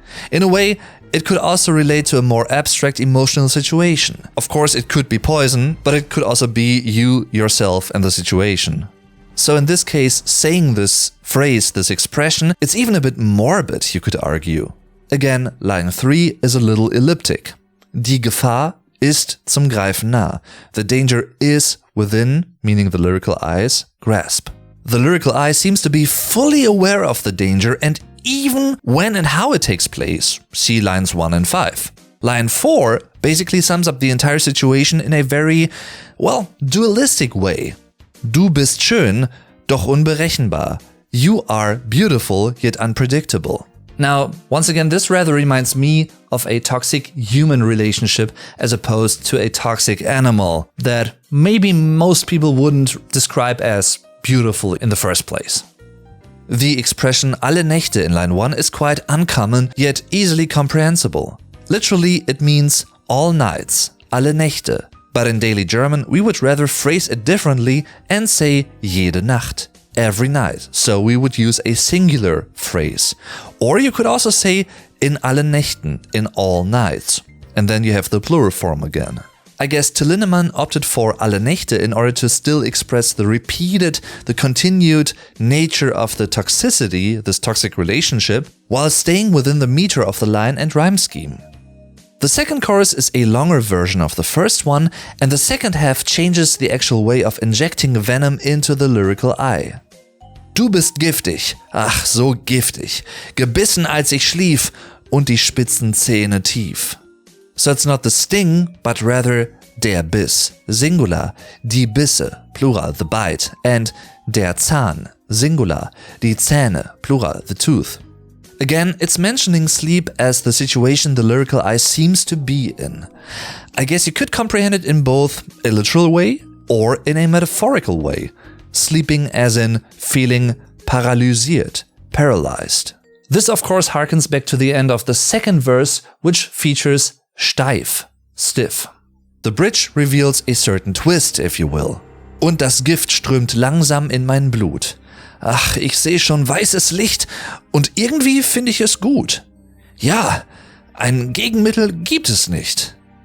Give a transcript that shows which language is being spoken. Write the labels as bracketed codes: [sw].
[en] In a way, it could also relate to a more abstract emotional situation. Of course, it could be poison, but it could also be you, yourself, and the situation. So in this case, saying this phrase, this expression, it's even a bit morbid, you could argue. Again, line 3 is a little elliptic. [de] Die Gefahr ist zum Greifen nah. [en] The danger is within, meaning the lyrical I's, grasp. The lyrical I seems to be fully aware of the danger and even when and how it takes place. See lines 1 and 5. Line 4 basically sums up the entire situation in a very, well, dualistic way. [de] Du bist schön, doch unberechenbar. [en] You are beautiful yet unpredictable. Now, once again, this rather reminds me of a toxic human relationship as opposed to a toxic animal that maybe most people wouldn't describe as beautiful in the first place. The expression alle Nächte in line 1 is quite uncommon, yet easily comprehensible. Literally, it means all nights, alle Nächte. But in daily German, we would rather phrase it differently and say jede Nacht, every night. So we would use a singular phrase. Or you could also say in alle Nächten, in all nights. And then you have the plural form again. I guess Till Lindemann opted for alle Nächte in order to still express the continued nature of the toxicity, this toxic relationship, while staying within the meter of the line and rhyme scheme. The second chorus is a longer version of the first one, and the second half changes the actual way of injecting venom into the lyrical I. [de] Du bist giftig, ach so giftig, gebissen als ich schlief und die spitzen Zähne tief. [en] So it's not the sting, but rather der Biss, singular, die Bisse, plural, the bite, and der Zahn, singular, die Zähne, plural, the tooth. Again, it's mentioning sleep as the situation the lyrical I seems to be in. I guess you could comprehend it in both a literal way or in a metaphorical way. Sleeping as in feeling paralysiert, paralyzed. This of course harkens back to the end of the second verse, which features steif, stiff. The bridge reveals a certain twist, if you will. [de] Und das Gift strömt langsam in mein Blut. Ach, ich sehe schon weißes Licht und irgendwie finde ich es gut. Ja, ein Gegenmittel gibt es nicht.